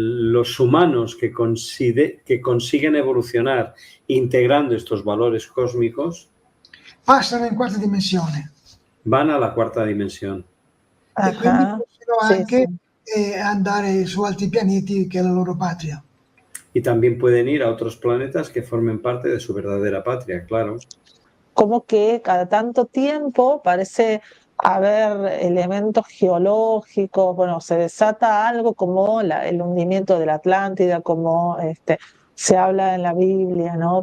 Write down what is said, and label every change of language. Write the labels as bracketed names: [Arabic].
[Spanish] Los humanos que consiguen evolucionar integrando estos valores cósmicos [Italian] passano in quarta dimensione. [Spanish] Van a la cuarta dimensión. [Italian] E quindi possono anche andare su altri pianeti che è la loro patria. [Spanish] Y también pueden ir a otros planetas que formen parte de su verdadera patria, claro. Como que cada tanto tiempo parece haber elementos geológicos, bueno, se desata algo como el hundimiento de la Atlántida, como se habla en la Biblia, ¿no?